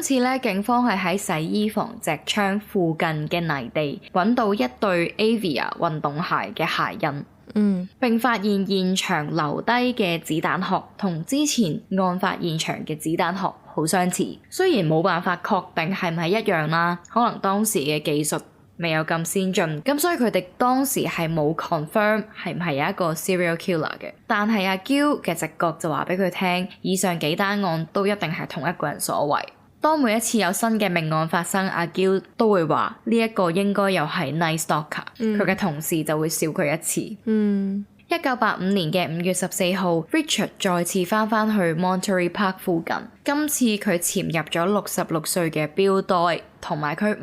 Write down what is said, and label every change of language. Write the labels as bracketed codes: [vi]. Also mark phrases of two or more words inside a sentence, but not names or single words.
[yue] 次咧，警方係喺洗衣房隻窗附近嘅泥地揾到一對 Avia 運動鞋嘅鞋印，並發現現場留低嘅子彈殼同之前案發現場嘅子彈殼好相似。雖然冇辦法確定係唔係一樣啦，可能當時嘅技術未有咁先進，咁所以佢哋當時係冇 confirm 係唔係有一個 [en] serial killer [yue] 嘅。但係阿 Gil 嘅直覺就話俾佢聽，以上幾單案都一定係同一個人所為。當每一次有新嘅命案發生，阿 Gil 都會話呢一個應該又係 Night Stalker，佢嘅同事就會笑佢一次。 1985年嘅5月14號 Richard 再次返去 Monterey Park 附近，今次佢潛入咗66歲嘅 Bill Doyle 同埋佢